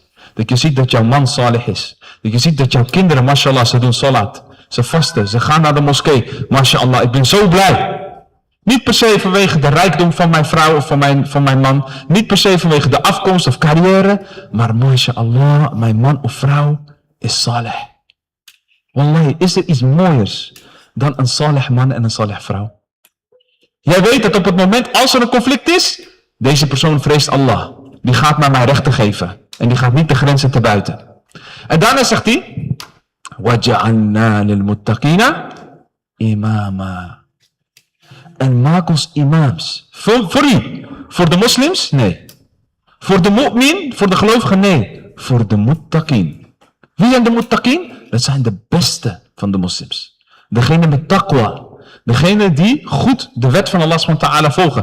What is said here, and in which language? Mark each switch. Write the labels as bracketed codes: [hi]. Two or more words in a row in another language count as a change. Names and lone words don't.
[nl] Dat je ziet dat jouw man salih is. Dat je ziet dat jouw kinderen, mashallah, ze doen salat. Ze vasten, ze gaan naar de moskee. Mashallah, ik ben zo blij. Niet per se vanwege de rijkdom van mijn vrouw of van mijn man. Niet per se vanwege de afkomst of carrière. Maar mashallah, mijn man of vrouw is salih. Wallahi, is er iets mooiers dan een salih man en een salih vrouw? Jij weet dat op het moment als er een conflict is, deze persoon vreest Allah. Die gaat naar mij rechten geven. En die gaat niet de grenzen te buiten. En daarna zegt hij, [ar] وَجَعَلْنَا لِلْمُتَّقِينَ imama. [nl] En maak ons imams. Voor wie? Voor de moslims? Nee. Voor de mu'min? Voor de gelovigen? Nee. Voor de muttaqin. Wie zijn de muttaqin? Dat zijn de beste van de moslims. Degene met taqwa. Degene die goed de wet van Allah SWT volgen.